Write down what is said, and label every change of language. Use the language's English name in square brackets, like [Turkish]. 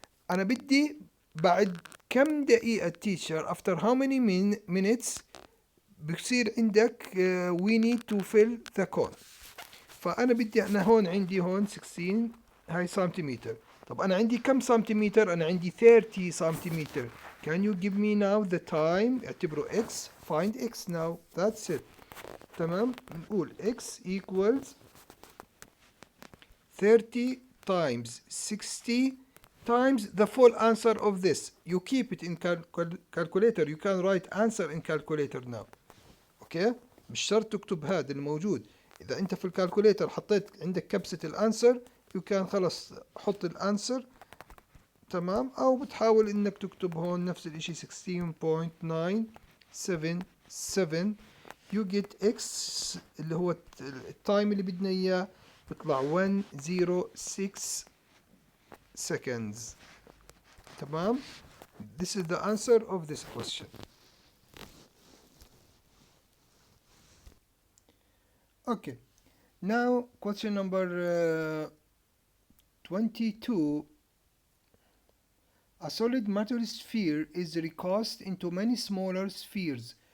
[Arabic] انا بدي بعد كم دقيقة [English] teacher after how many minutes [Arabic] بصير عندك [English] we need to fill the cone. [Arabic] فأنا بدي أنا هون عندي هون 16 هاي سنتيمتر. طب أنا عندي كم سنتيمتر؟ أنا عندي 30 سنتيمتر. [English] Can you give me now the time؟ [Arabic] اعتبره x. [English] find x now. That's it. [Arabic] تمام. [English] نقول x equals 30 times 60 times the full answer of this. You keep it in calculator. You can write answer in calculator now. [Arabic] اوكي. مش شرط تكتب هذا الموجود. اذا انت في الكالكوليتر حطيت عندك كبسة الانسر [English] you can [Arabic] خلص حط الانسر. تمام. او بتحاول انك تكتب هون نفس الاشي 16.977. [English] you get x [Arabic] اللي هو التايم اللي بدنا اياه بيطلع 106 seconds. تمام. [English] This is the answer of this question. Okay. Now question number 22. A solid matter sphere is recast into many smaller spheres.